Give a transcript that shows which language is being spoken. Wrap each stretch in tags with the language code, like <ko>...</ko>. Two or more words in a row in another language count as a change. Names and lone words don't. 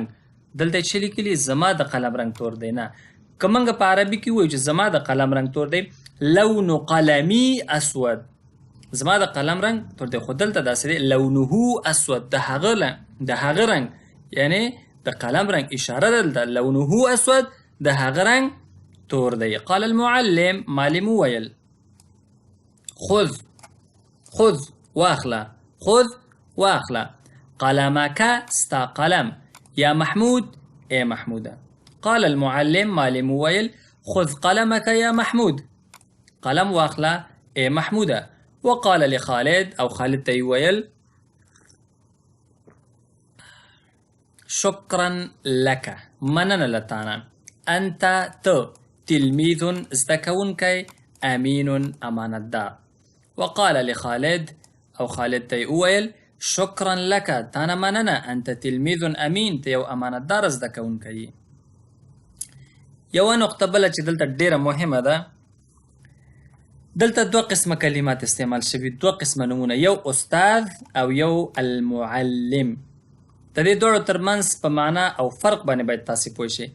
<ps>دلته چې لیکلي زما د قلم رنګ تور دی، نه که موږ په عربي کې وایو چې زما د قلم رنګ تور دی،</ps> <ar>لون قلمي اسود،</ar> <ps>زما د قلم رنګ تور دی. خو دلته داسې دی</ps> <ar>لونه اسود،</ar> <ps>د هغه رنګ، یعنی د د قلم رنګ اشاره ده دلته</ps> <ar>لونه اسود</ar> <ps>د هغه رنګ تور دی.</ps> <ar>قال المعلم</ar> <ps>معلم وویل خذ واخله قلمك ستا قلم</ps> <ar>یا محمود</ar> <ps>ای محموده.</ps> <ar>قال المعلم</ar> <ps>معلم وویل</ps> <ar>خذ قلمك یا محمود</ar> <ps>قلم واخله ای محموده.</ps> <ar>وقال لخالد</ar> <ps>او خالد ته ویل</ps> <ar>شكرا لك</ar> <ps>مننه لتانا انت ته تلميذ زدکونکی امين امانتدار.</ps> <ar>وقال لخالد</ar> <ps>او خالد ته ویل</ps> <ar>شكرا لك</ar> <ps>تانا مننه</ps> <ar>انت تلميذ امين</ar> <ps>ته یو امانتدار زدکونکی. یو نقطه بل چې دلته ډیره مهمه ده دلته دوه قسمه کلمات استعمال شوي دوه قسمه نمونه یو استاد او یو المعلم. د دې دوړو ترمنځ په معنا او فرق باندې باید تاسو پوه شئ.</ps>